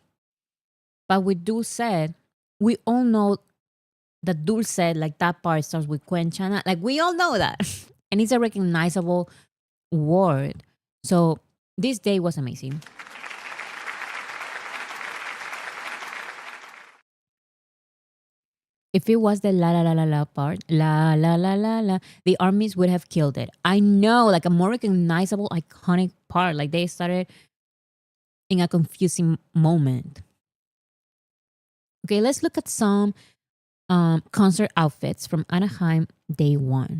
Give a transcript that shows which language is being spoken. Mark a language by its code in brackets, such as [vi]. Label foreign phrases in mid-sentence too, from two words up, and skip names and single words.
[en] But with Dulce, we all know that Dulce, like that part starts with Quenchana. Like we all know that. And it's a recognizable word. So this day was amazing. If it was the la la la la la part, la la la la la, the armies would have killed it. I know, like a more recognizable, iconic part. Like they started in a confusing moment. Okay, let's look at some concert outfits from Anaheim day one.